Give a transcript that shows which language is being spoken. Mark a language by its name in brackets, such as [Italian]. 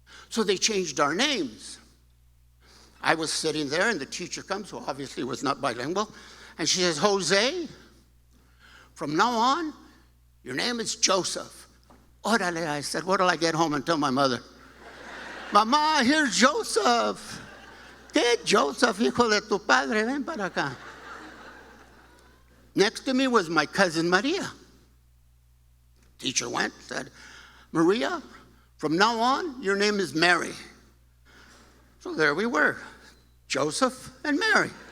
[English] So they changed our names. I was sitting there and the teacher comes, who obviously was not bilingual, and she says, Jose, from now on, your name is Joseph. Orale, I said, what till I get home and tell my mother? Mama, here's Joseph. [Spanish] ¿Qué Joseph, hijo de tu padre? Ven para acá. [English] Next to me was my cousin Maria. Teacher went, said, Maria, from now on, your name is Mary. So there we were, Joseph and Mary.